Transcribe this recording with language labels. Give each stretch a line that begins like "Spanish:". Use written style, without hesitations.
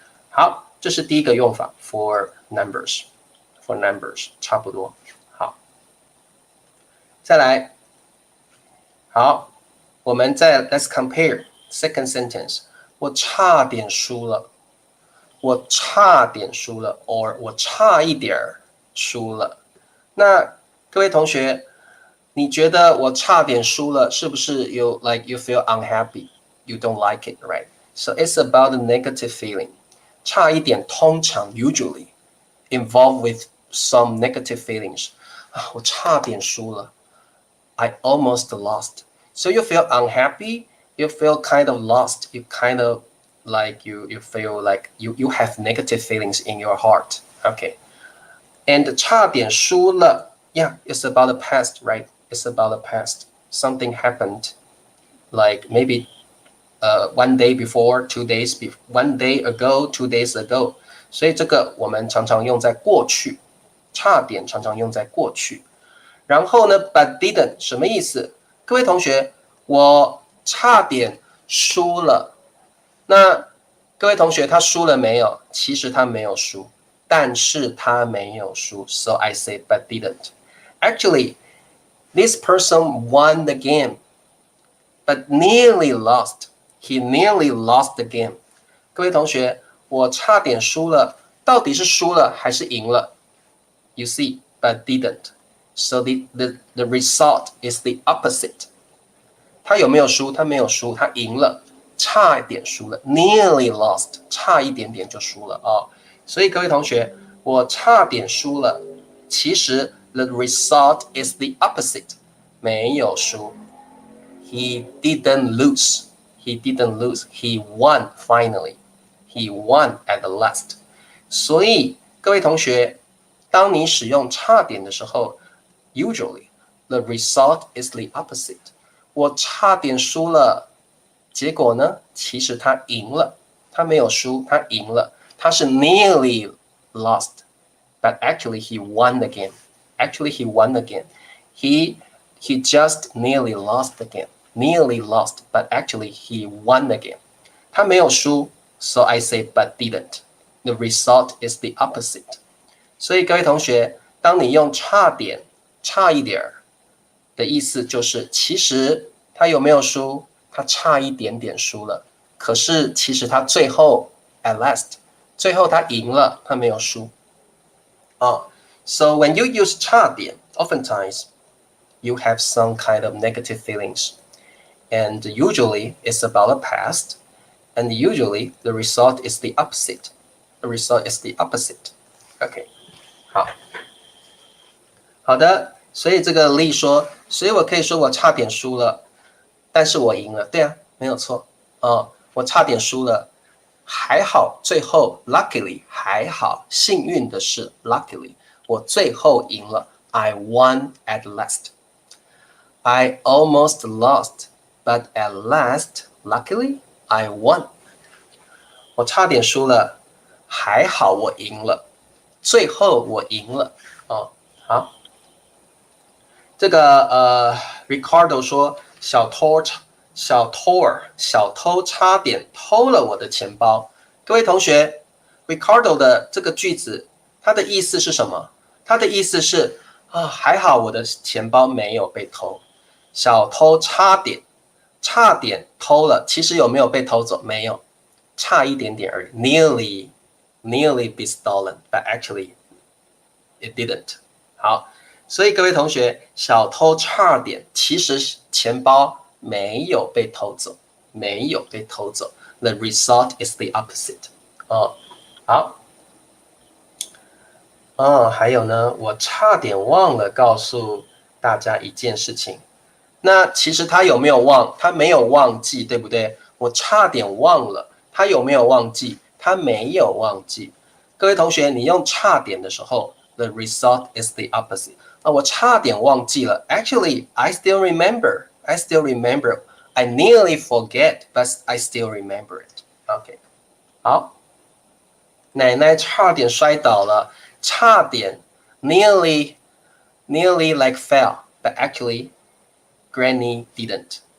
Chinese: 好，这是第一个用法
English: for numbers，
Chinese: for numbers 差不多。好，再来，好，我们再
English: let's compare second sentence。
Chinese: 我差点输了。我差点输了 ，or 我差一点输了。那各位同学，你觉得我差点输了，是不是
English: you feel unhappy, you don't like it, right? So it's about a negative feeling.
Chinese: 差一点通常
English: usually involved with some negative feelings.
Chinese: 我差点输了
English: I almost lost. So you feel unhappy, you feel kind of lost, you kind of like you feel like you have negative feelings in your heart. Okay. And 差点输了 yeah, it's about the past, right? It's about the past. Something happened like maybe one day before, 2 days before, 1 day ago, 2 days ago.
Chinese: 所以这个我们常常用在过去，差点常常用在过去。然后呢
English: but didn't
Chinese: 什么意思？各位同学，我差点输了。那各位同学，他输了没有？其实他没有输，但是他没有输。
English: So I say, but didn't. Actually, this person won the game, but nearly lost. He nearly lost the game.
Chinese: 各位同学，我差点输了，到底是输了还是赢了 ？
English: You see, but didn't. So the result is the opposite.
Chinese: 他有没有输？他没有输，他赢了。差一点输了 ，
English: nearly lost，
Chinese: 差一点点就输了哦。所以各位同学，我差点输了，其实
English: the result is the opposite，
Chinese: 没有输。
English: He didn't lose. He didn't lose. He won finally. He won at the last.
Chinese: 所以各位同学，当你使用差点的时候 ，
English: usually the result is the opposite。
Chinese: 我差点输了，结果呢？其实他赢了，他没有输，他赢了，他是
English: nearly lost，but actually he won again. Actually he won again. He just nearly lost again. Nearly lost, but actually he won again.
Chinese: 他没有输
English: ，so I say but didn't. The result is the opposite.
Chinese: 所以各位同学，当你用差点、差一点的意思，就是其实他有没有输？他差一点点输了，可是其实他最后
English: at last，
Chinese: 最后他赢了，他没有输。
English: So when you use 差点 oftentimes you have some kind of negative feelings. And usually it's about the past. And usually the result is the opposite. The result is the opposite.
Chinese: OK， 好的，所以这个例说，所以我可以说我差点输了，但是我赢了。对啊，没有错。我差点输了，还好最后 luckily 还好，幸运的是 luckily 我最后赢了。
English: I won at last. I almost lost, but at last, luckily, I won.
Chinese: 我差点输了，还好我赢了，最后我赢了。好，这个Ricardo 说小偷差点偷了我的钱包。各位同学 ，Ricardo 的这个句子，它的意思是什么？它的意思是还好我的钱包没有被偷。小偷差点偷了，其实有没有被偷走？没有，差一点点而已。
English: Nearly be stolen, but actually it didn't.
Chinese: 好，所以各位同学，小偷差点，其实钱包没有被偷走，没有被偷走。
English: The result is the opposite.
Chinese: 好。还有呢，我差点忘了告诉大家一件事情。那其实他有没有忘？他没有忘记，对不对？我差点忘了，他有没有忘记？他没有忘记。各位同学，你用差点的时候 ，
English: the result is the opposite。
Chinese: 我差点忘记了。
English: Actually, I still remember. I still remember. I nearly forget, but I still remember it. OK，
Chinese: 好。奶奶差点摔倒了，
English: 差点 nearly like fell, but actually Granny didn't.